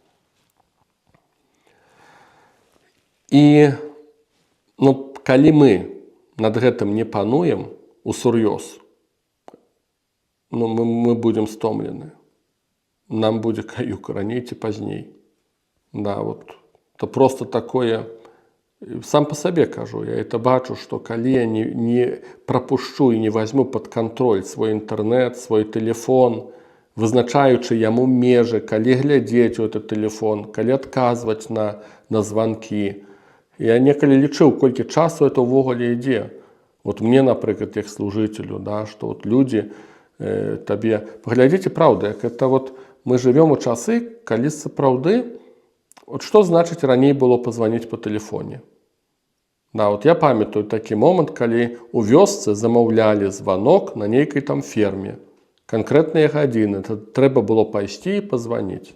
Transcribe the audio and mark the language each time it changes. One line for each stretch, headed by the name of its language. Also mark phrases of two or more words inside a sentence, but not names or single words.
Belarusian: І калі мы над гэтым не пануем усур'ёз, мы будем стомлены. Нам будзе каюк раней ці пазней. Да,
Russian: вот. Это просто такое,
Belarusian: сам по сабе кажу, я это бачу, што калі я не прапушчу і не возьму
Russian: под контроль
Belarusian: свой інтэрнэт, свой тэлефон, вызначаючы яму межы, калі глядзець у этот тэлефон, калі адказваць на званкі. Я некалі лічыў, колькі часу это ўвогуле ідзе. Вот мне, напрыклад, як служителю, да, што вот людзі табе... Паглядзіце, праўда, як это вот мы живем у часы, калі сапраўды, вот што значыць раней было пазваніць по тэлефоне. Да, вот я памятаю такі момант, калі у вёсцы замаўлялі званок на нейкай там ферме. Канкрэтныя гадзіны, трэба было пайсці і пазваніць.